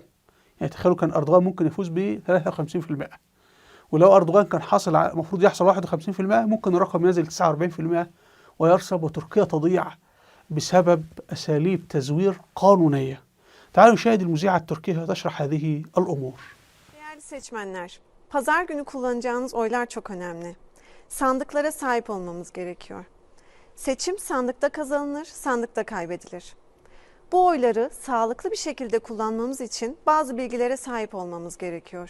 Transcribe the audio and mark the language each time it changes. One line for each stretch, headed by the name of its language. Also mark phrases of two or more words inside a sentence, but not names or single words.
Arabic: يعني تخيلوا كان أردوغان ممكن يفوز ب 53%، ولو أردوغان كان المفروض يحصل 51%، ممكن الرقم ينزل 49% ويرسب، وتركيا تضيع بسبب أساليب تزوير قانونية. تعالوا نشاهد المذيعة التركية تشرح هذه الأمور.
Turkish: Değerli seçmenler, pazar günü kullanacağınız oylar çok önemli. Sandıklara sahip olmamız gerekiyor. Seçim sandıkta kazanılır, sandıkta kaybedilir. Bu oyları sağlıklı bir şekilde kullanmamız için bazı bilgilere sahip olmamız gerekiyor.